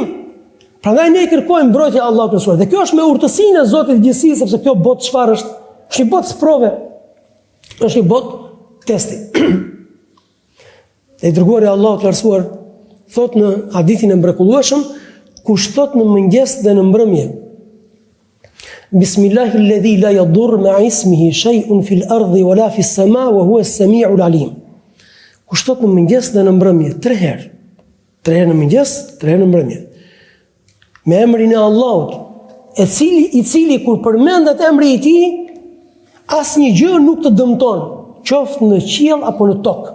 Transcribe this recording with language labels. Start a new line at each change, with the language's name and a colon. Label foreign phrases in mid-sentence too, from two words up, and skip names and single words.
Albanian: Prandaj ne i kërkojmë mbrojtje Allahut të lartësuar. Dhe kjo është me urtësinë e Zotit të gjithësisë, sepse kjo botë çfarë është? Është një botë sprove. Është një botë testi. Dhe i dërguari Allahut të lartësuar thot në hadithin e mrekullueshëm, kush thot në mëngjes dhe në mbrëmje:
Arabic: بسم الله الذي لا يضر مع اسمه شيء في الأرض ولا في السماء وهو السميع العليم.
Albanian: Kush thot në mëngjes dhe në mbrëmje 3 herë. 3 herë në mëngjes, 3 herë në mbrëmje. Me emrin e Allahut, i cili kur përmendet emri i tij, asnjë gjë nuk të dëmton, qoftë në qiell apo në tokë.